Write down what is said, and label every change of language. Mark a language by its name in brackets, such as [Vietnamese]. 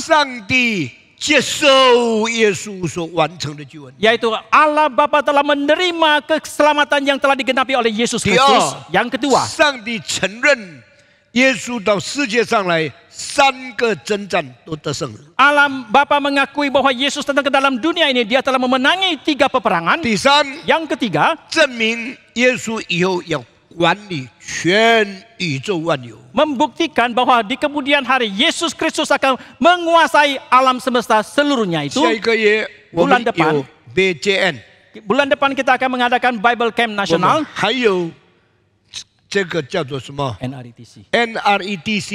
[Chinese] 上帝接受耶稣所完成的救恩。 [Indonesian] yaitu Allah Bapa telah menerima keselamatan yang telah digenapi oleh Yesus [Chinese] 第 [Indonesian] Kristus. [Chinese] 二， [Indonesian] Yang kedua, [Chinese] 上帝承认耶稣到世界上来3个征战都得胜了。 [Indonesian] Allah Bapa mengakui bahwa Yesus datang ke dalam dunia ini, dia telah memenangi 3 peperangan. [Chinese] 第三， [Indonesian] Yang ketiga, [Chinese] 证明耶稣以后要管理全宇宙万有。 [Indonesian] membuktikan bahwa di kemudian hari Yesus Kristus akan menguasai alam semesta seluruhnya itu. [Chinese] 下一个月我们 [Indonesian] bulan depan [Chinese] 有 BJN， [Indonesian] Bulan depan kita akan mengadakan Bible Camp [Chinese] 我们 [Indonesian] Nasional [Chinese] 还有这个叫做什么 NRETC. NRETC，